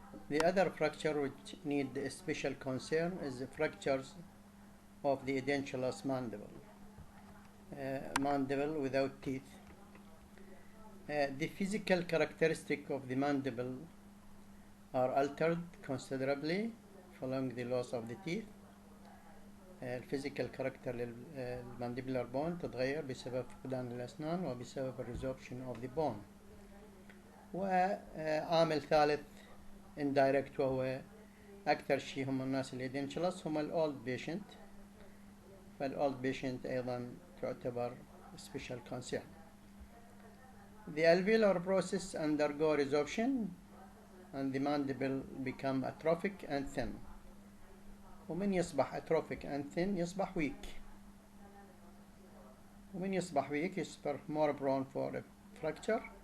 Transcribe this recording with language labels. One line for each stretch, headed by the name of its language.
English: The other fracture which need special concern is the fractures of the edentulous mandible, mandible without teeth. The physical characteristic of the mandible are altered considerably following the loss of the teeth.
Arabic: الفيزيكال كاركتر للمانديبولار بون تتغير بسبب فقدان الأسنان وبسبب الريزوربشن
English: of the bone.
Arabic: وعامل ثالث indirect وهو أكثر شيء هم الناس اللي دينشلس هم الأولد بيشنت، فالأولد بيشنت أيضا تعتبر
English: special concern. The alveolar process undergo resorption and the mandible become atrophic and thin.
Arabic: ومن يصبح
English: atrophic and thin
Arabic: يصبح
English: weak.
Arabic: ومن يصبح
English: weak
Arabic: يصبح
English: more prone for a fracture.